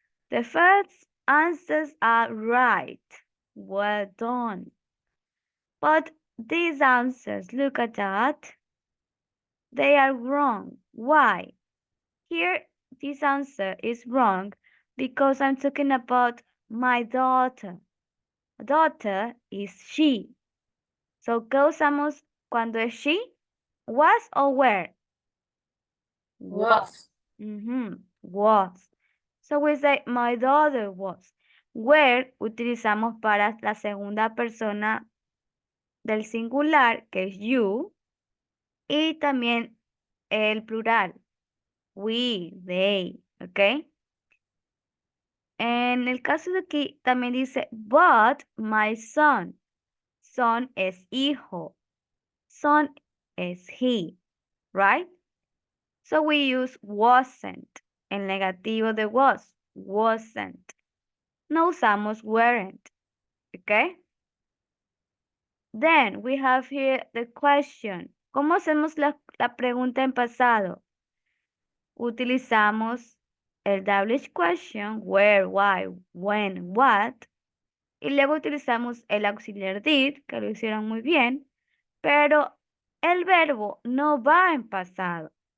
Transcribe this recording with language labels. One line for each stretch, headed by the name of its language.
English: The first answers are right. Well done. But these answers, look at that. They are wrong. Why? Here, this answer is wrong because I'm talking about my daughter. Daughter is she.
Spanish: So, ¿qué usamos cuando es she?
English: Was or were? Was. Was. So we say my daughter was.
Spanish: Were utilizamos para la segunda persona del singular, que es you, y también el plural, we, they, ¿ok? En el caso de aquí también dice,
English: but my son.
Spanish: Son es hijo. Son es he, right?
English: So we use wasn't.
Spanish: El negativo de was, wasn't. No usamos weren't, ¿ok?
English: Then we have here the question.
Spanish: ¿Cómo hacemos la pregunta en pasado? Utilizamos el WH question, where, why, when, what. Y luego utilizamos el auxiliar did, que lo hicieron muy bien. Pero el verbo no va en pasado.